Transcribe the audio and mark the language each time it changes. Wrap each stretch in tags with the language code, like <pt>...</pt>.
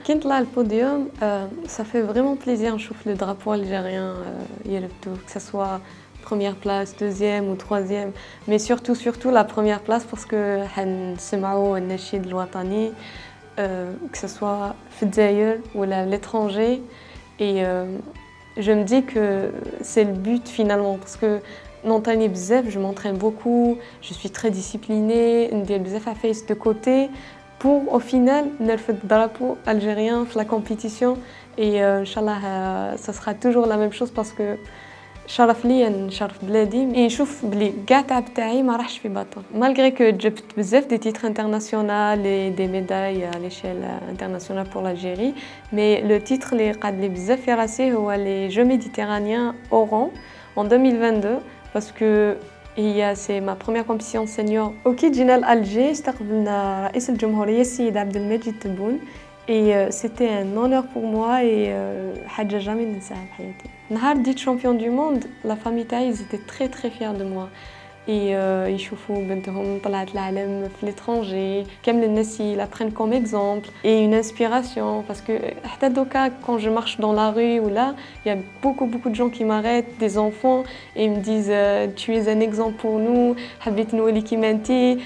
<ar>كي نطلع البوديوم,</ar> <fr>ça fait vraiment plaisir</fr> <ar>نشوف</ar> <fr>le drapeau algérien</fr> <ar>يرفدو,</ar> <fr>que ça soit première place, deuxième ou troisième, mais surtout la première place parce que</fr> <ar>حنسمعوا النشيد الوطني,</ar> <fr>que ce soit</fr> <ar>في الجزائر</ar> <fr>ou à l'étranger. Et je me dis que c'est le but finalement parce que</fr> <ar>نونطاني بزاف,</ar> <fr>je m'entraîne beaucoup, je suis très disciplinée,</fr> <ar>ندير بزاف عفايس</ar> <fr>de côté pour au final</fr> <ar>نرفد</ar> <fr>drapeau algérien في la compétition. Et inchallah ça sera toujours la même chose parce que</fr> <ar>شرف ليا نشرف بلادي نشوف بلي كاع التعب تاعي ما راحش في باطل.</ar> <fr>malgré que</fr> <ar>جبت بزاف دي</ar> <fr>titres internationaux et des médailles à l'échelle internationale pour l'Algérie, mais le titre</fr> <ar>اللي قعد لي بزاف في راسي هو</ar> <fr>les Jeux méditerranéens Oran en 2022 parce que c'est ma première compétition senior.</fr> <ar>وكي جينا لألجي استقبلنا رئيس الجمهورية السيد عبد المجيد تبون.</ar> <fr>Et c'était un honneur pour moi et</fr> <ar>حاجة</ar> <fr>jamais</fr> <ar>ننساها بحياتي. نهار ديت</ar> <fr>championne du monde, la famille تاعي ils étaient très fiers de moi. Et</fr> <ar>يشوفوا بنتهم طلعت العالم في</ar> <fr>l'étranger,</fr> <ar>كامل الناس</ar> <fr>la prennent comme exemple et une inspiration parce que</fr> <ar>حتى دوكا</ar> <fr>quand je marche dans la rue ou là, il y a beaucoup de gens qui m'arrêtent, des enfants, et ils me disent tu es un exemple pour nous,</fr> <ar>حبيت نولي كيما انتي.</ar>